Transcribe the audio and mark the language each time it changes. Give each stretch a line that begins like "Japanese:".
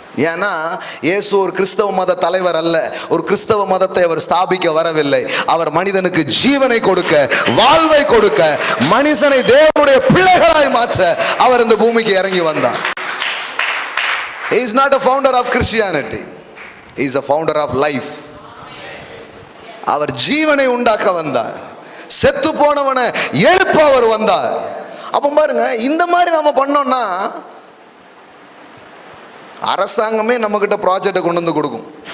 Tamil: ஏன்னா இயேசு ஒரு கிறிஸ்தவ மத தலைவர் அல்ல, ஒரு கிறிஸ்தவ மதத்தை அவர் ஸ்தாபிக்க வரவில்லை. அவர் மனிதனுக்கு ஜீவனை கொடுக்க, வாழ்வை கொடுக்க, மனுஷனை தேவனுடைய பிள்ளைகளாய் மாற்ற அவர் இந்த பூமிக்கு இறங்கி வந்தார்.
English: He is not a founder of Christianity, he is a founder of life.
Tamil: அவர் ஜீவனை உண்டாக்க வந்தார், செத்து போனவனை எழுப்ப அவர் வந்தார். அப்போ பாருங்க, இந்த மாதிரி நம்ம பண்ணோம்னா அரசாங்கமே நம்ம கிட்ட ப்ராஜெக்டை கொண்டு வந்து கொடுக்கும்.